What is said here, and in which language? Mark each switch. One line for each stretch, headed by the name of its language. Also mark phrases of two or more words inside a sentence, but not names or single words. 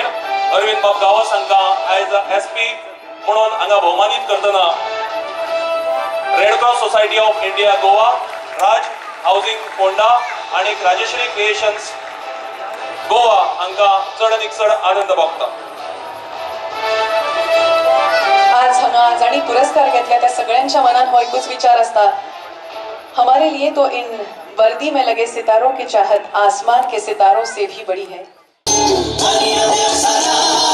Konkani: अरविंद बाब गावस हांकां आयज SP म्हणून हांगा भोवमानीत करतना रेड क्रॉस सोसायटी ऑफ इंडिया गोवा, राज हाऊसिंग फोंडा आणि राजश्री क्रिएशन्स गोवा हांकां चड आनीक चड आनंद भोगता. आज हांगा जाणी पुरस्कार घेतल्या त्या सगळ्यांच्या मनात हो एकूच विचार असता,
Hindi: हमारे लिए तो इन वर्दी में लगे सितारों की चाहत आसमान के सितारों से भी बड़ी है.